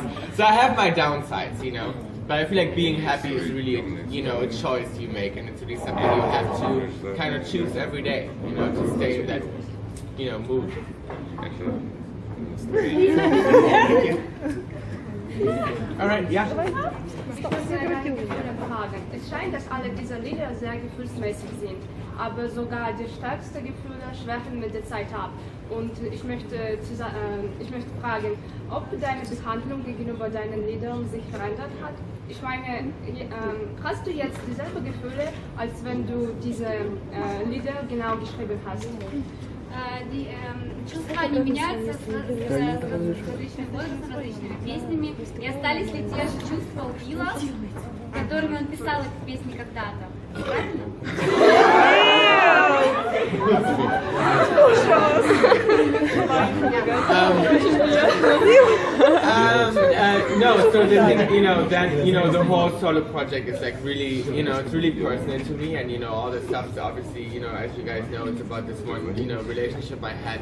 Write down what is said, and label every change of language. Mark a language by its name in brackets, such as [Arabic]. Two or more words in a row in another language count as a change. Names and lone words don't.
[English] So I have my downsides, But I feel like being happy is really, a choice you make, and it's really something you have to kind of choose every day, to stay in that, mood. All right, yeah. [German] Es scheint, dass alle diese Lieder sehr gefühlsmäßig sind, aber sogar die stärksten Gefühle schwächen mit der Zeit ab. Und ich möchte fragen, ob deine Behandlung gegenüber deinen Liedern sich verändert hat. Ich meine, hast du jetzt dieselben Gefühle, als wenn du diese Lieder genau geschrieben hast? [Russian] Die чувства не меняются с различным возрастом, различными песнями. И остались ли те же чувства у Билла, которыми он писал эти песни когда-то? Правильно? [English] No, so the thing, that, the whole solo project is like really, it's really personal to me, and, all the stuff is obviously, as you guys know, it's about this one, relationship I had